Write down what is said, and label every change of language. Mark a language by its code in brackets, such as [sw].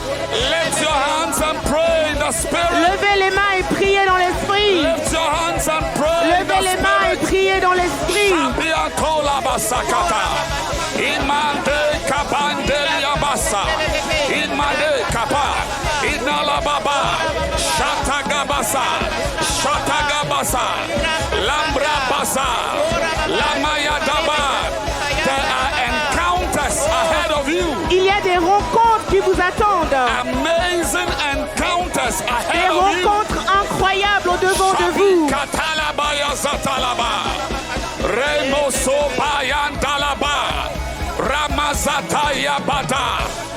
[en] Lift your hands and pray in the spirit. [fr] Levez les mains et priez dans l'Esprit. [en] Lift your hands and pray in [fr] Levez les [en] the [fr] mains et [en] spirit. [fr] priez dans l'Esprit. Abiatola basakata. Imande kabande yabasa. Imande kapa. Inala baba. Shatagabasa. Shatagabasa. Lambra basa. Lamayadaba. [en] There are encounters ahead of you. [fr] Il y a des rencontres qui vous attendent. [en] Amazing encounters [fr] Des [en] ahead of you. [fr] rencontres incroyables au-devant de vous. Katalabaya zatalaba. Remoso bayandalaba. Ramazataya bada.